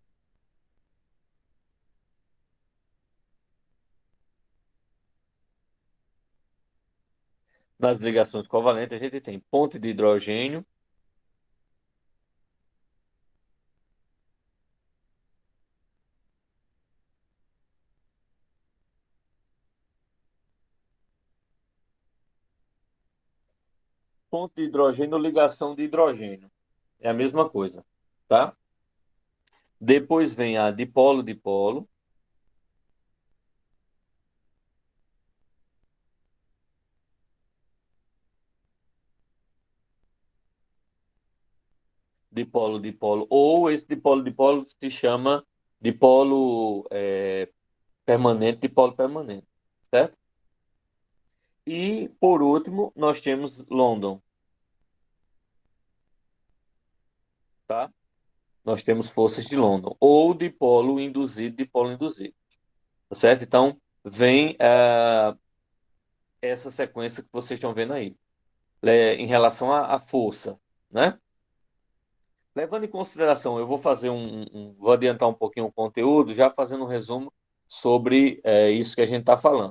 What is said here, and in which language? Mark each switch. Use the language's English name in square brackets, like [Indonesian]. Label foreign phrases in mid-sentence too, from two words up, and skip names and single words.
[Portuguese] nas ligações covalentes, a gente tem ponte de hidrogênio, ponte de hidrogênio, ligação de hidrogênio. É a mesma coisa, tá? Depois vem a dipolo-dipolo, dipolo-dipolo, ou esse dipolo-dipolo se chama dipolo permanente, dipolo permanente, certo? E, por último, nós temos London, tá? Nós temos forças de London, ou dipolo induzido, dipolo induzido, tá certo? Então, vem essa sequência que vocês estão vendo aí, em relação à força, né? Levando em consideração, eu vou fazer vou adiantar um pouquinho o conteúdo, já fazendo um resumo sobre isso que a gente está falando.